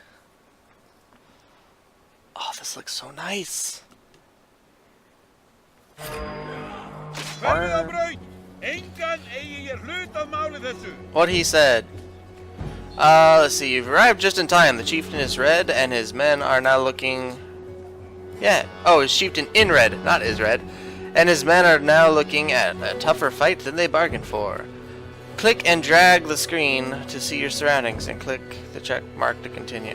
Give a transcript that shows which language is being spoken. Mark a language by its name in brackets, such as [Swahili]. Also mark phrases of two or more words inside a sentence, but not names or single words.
[English] Oh, this looks so nice. [Icelandic] Verðið á braut! Engan eigi ég hlut af máli þessu! [English] What he said. Let's see, you've arrived just in time. The chieftain is red, and his men are now looking... his chieftain in red, not is red. And his men are now looking at a tougher fight than they bargained for. Click and drag the screen to see your surroundings, and click the check mark to continue.